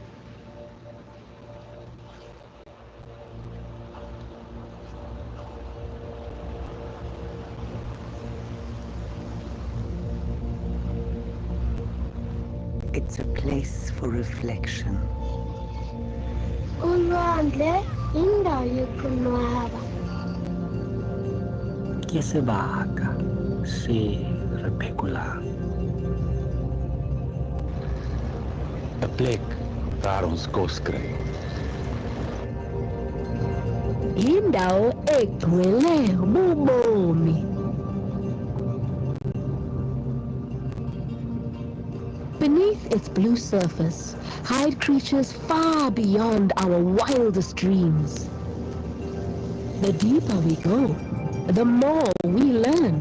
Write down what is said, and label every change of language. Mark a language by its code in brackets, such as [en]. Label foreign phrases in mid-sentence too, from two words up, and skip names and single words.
[en] It's a place for reflection. [xh] Ulwandle indawo yokonwaba. [st] Ke sebaka se re phekolang. [af] A plek waar ons kos kry. [xh] Indawo egcwele ububomi. [en] Beneath its blue surface hide creatures far beyond our wildest dreams. The deeper we go, the more we learn.